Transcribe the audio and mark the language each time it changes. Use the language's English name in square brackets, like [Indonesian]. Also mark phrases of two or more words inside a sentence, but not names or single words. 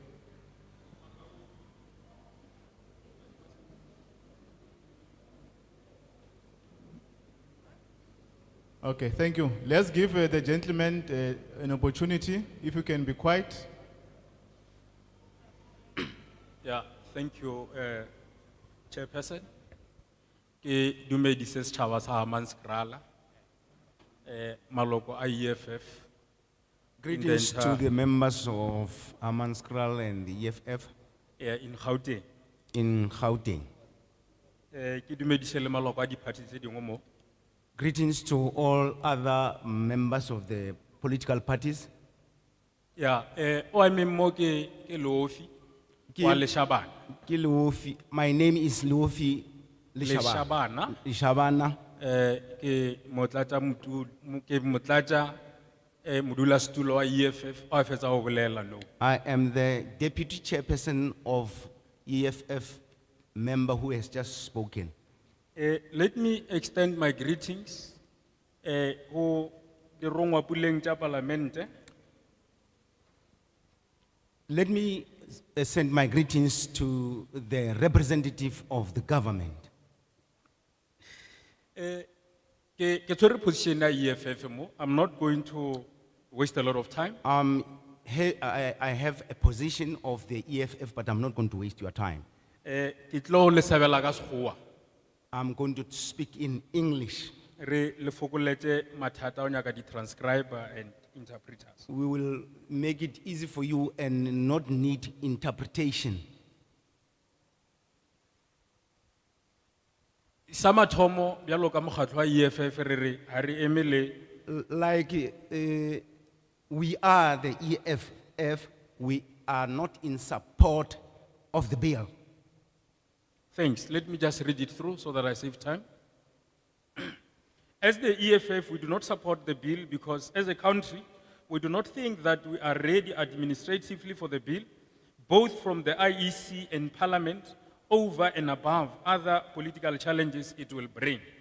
[English] Okay, thank you. Let's give the gentleman an opportunity, if you can be quiet. Yeah, thank you, Chairperson. [Southern Sotho] Ke dumedise setjhaba sa Hammanskral, maloko a EFF. [English] Greetings to the members of Hammanskral and the EFF In Gauteng. in Gauteng. [Tswana] Ke dumedise le maloko a di-party tse dingwe mo. [English] Greetings to all other members of the political parties. Yeah, [Tswana] o emeng mo ke Leofi wa Leshabana. Ke Leofi. [English] My name is Leofi Leshabana. Leshabana. [Tswana] Ke motlatsa modulasetulo wa EFF o a fetsa go bolela no. [English] I am the deputy chairperson of EFF member who has just spoken. Let me extend my greetings [Tswana] go dirongwa puleng tsa palamente. [English] Let me send my greetings to the representative of the government. [Tswana] Ke tshwere position ya EFF mo. [English] I'm not going to waste a lot of time. I have a position of the EFF, but I'm not going to waste your time. [Tswana] Ke tlo le sabela ka Sekgowa. [English] I'm going to speak in English. [Tswana] Re le fokoletse mathata o nyaka di [English] transcriber and interpreters. We will make it easy for you and not need interpretation. [Northern Sotho] Sa mathomo, bjalo ka mokgatlo wa EFF, re re, ha re eme le [English] Like we are the EFF, we are not in support of the bill. Thanks. Let me just read it through so that I save time. As the EFF, we do not support the bill because as a country, we do not think that we are ready administratively for the bill, both from the IEC and Parliament, over and above other political challenges it will bring.